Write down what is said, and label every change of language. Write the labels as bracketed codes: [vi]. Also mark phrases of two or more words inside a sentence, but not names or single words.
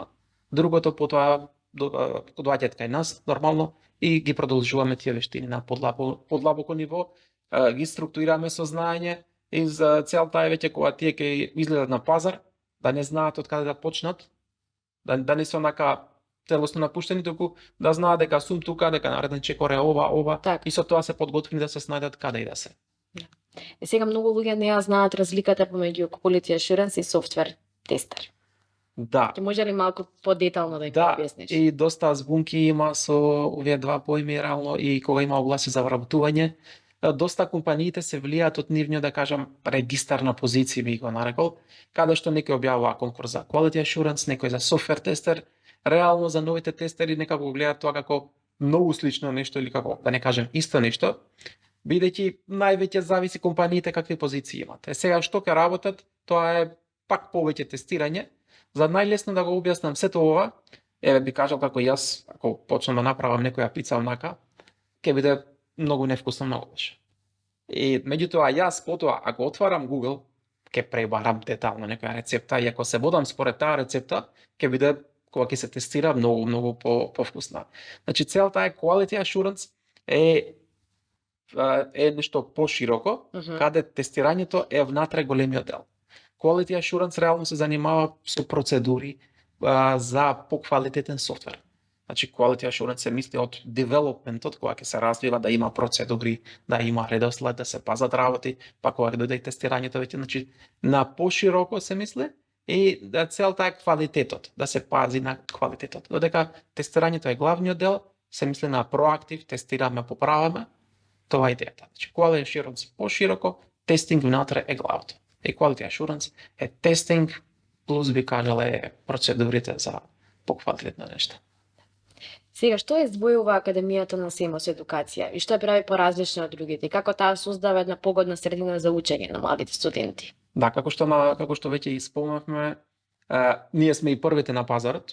[mk] Другото потоа доаѓаат кај нас нормално и ги продолжуваме тие вештини на подлабоко ниво, ги структурираме со знаење и за целта е веќе кога тие ќе излезат на пазар, да не знаат од каде да почнат, да не се онака целосно напуштени, туку да знаат дека сум тука, дека нареден чекор е ова, и со тоа се подготвени да се снајдат каде и да се. И сега многу луѓе не ја знаат разликата помеѓу [en] quality assurance [mk] и software тестер. Да. Ќе може ли малку подетално да ги објасниш? И доста збунки има со овие два поими реално, и кога има огласи за вработување, доста компаниите се влијаат од нивниот, да кажам, регистар на позиции, би го нарекол, каде што некој објавува конкурс за [en] quality assurance, [mk] некој за software тестер. Реално за новите тестери некако го гледаат тоа како многу слично нешто, или како да не кажем исто нешто, бидејќи највеќе зависи компаниите какви позиции имат. Сега што ќе работат, тоа е пак повеќе тестирање. За најлесно да го објаснам сето ова, би кажал како јас, ако почнам да направам некоја пица онака, ќе биде многу невкусно, многу лошо. И меѓутоа јас потоа, ако отварам Google, ќе пребарам детално некоја рецепта, и ако се водам според таа рецепта, ќе биде, кога ќе се тестира, многу повкусна. Значи целта е [en] quality assurance [mk] е нешто пошироко, каде тестирањето е внатре големиот дел. [en] Quality assurance [mk] реално се занимава со процедури за поквалитетен софтвер. Значи [en] quality assurance [mk] се мисли од девелопментот, кога ќе се развива, да има процедури, да има редослед, да се пазат работи, па кога ќе дојде и тестирањето веќе, значи на пошироко се мисли, и да целта е квалитетот, да се пази на квалитетот. Додека тестирањето е главниот дел, се мисли на проактив, тестираме, поправаме, тоа е идејата. Значи [en] quality assurance [mk] пошироко, тестинг внатре е главното. И [en] quality assurance [mk] е тестинг плюс, би кажале, процедурите за поквалитетно нешто. Сега, што издвојува Академијата на СЕМОС едукација и што ја прави поразлична од другите? И како таа создава една погодна средина за учење на младите студенти? Да, како што веќе испомнавме, ние сме и првите на пазарот.